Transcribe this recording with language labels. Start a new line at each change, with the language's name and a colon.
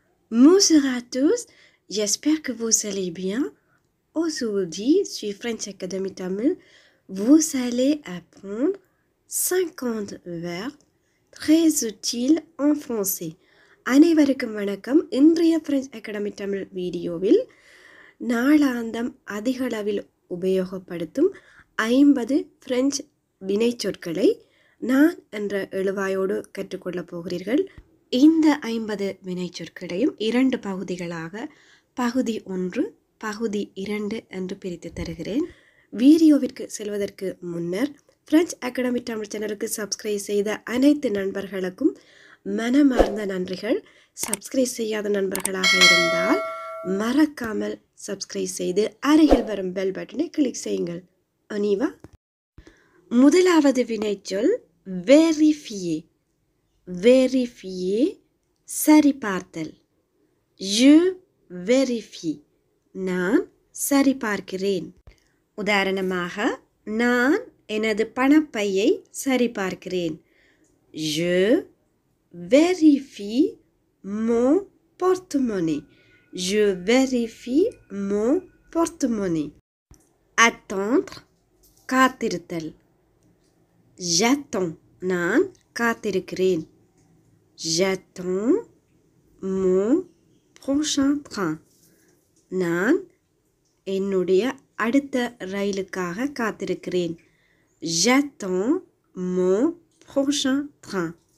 French: Bonjour à tous, j'espère que vous allez bien. Aujourd'hui, sur French Academy Tamil, vous allez apprendre 50 verbes très utiles en français.
Tamil: அனைவருக்கும் வணக்கம். இன்றைய French Academy Tamil வீடியோவில் நாளாந்தம் அதிகளவில் உபயோகப்படுத்தும் 50 French வினைச்சொற்களை நான் என்ற எழுவாயோடு கற்றுக்கொள்ளப் போகிறீர்கள். இந்த 50 வினைச்சொற்களையும் 2 பகுதிகளாக பகுதி 1, பகுதி 2 என்று பிரித்து தருகிறேன். வீடியோவிற்கு செல்வதற்கு முன்னர் French Academy Tamil சேனலுக்கு சப்ஸ்கிரைப் செய்த அனைத்து நண்பர்களுக்கும் மனமார்ந்த நன்றிகள். சப்ஸ்கிரைப் செய்யாத நண்பர்களாக இருந்தால் மறக்காமல் சப்ஸ்கிரைப் செய்து அருகில் வரும் பெல் பட்டனை கிளிக் செய்யுங்கள். அனிவா. முதலாவது வினைச்சொல் vérifier.
French: Vérifier,
Tamil: சரிபார்த்தல்.
French: Je vérifie,
Tamil: நான் சரிபார்க்கிறேன். உதாரணமாக, நான் எனது பணப்பையை சரிபார்க்கிறேன்.
French: Je vérifie mon porte-monnaie. Je vérifie mon porte-monnaie. Attendre,
Tamil: காத்திருத்தல்.
French: J'attends,
Tamil: நான் காத்திருக்கிறேன்.
French: J'attends mon prochain train.
Tamil: நான் என்னுடைய அடுத்த ரயிலுக்காக காத்திருக்கிறேன்.
French: J'attends mon prochain train.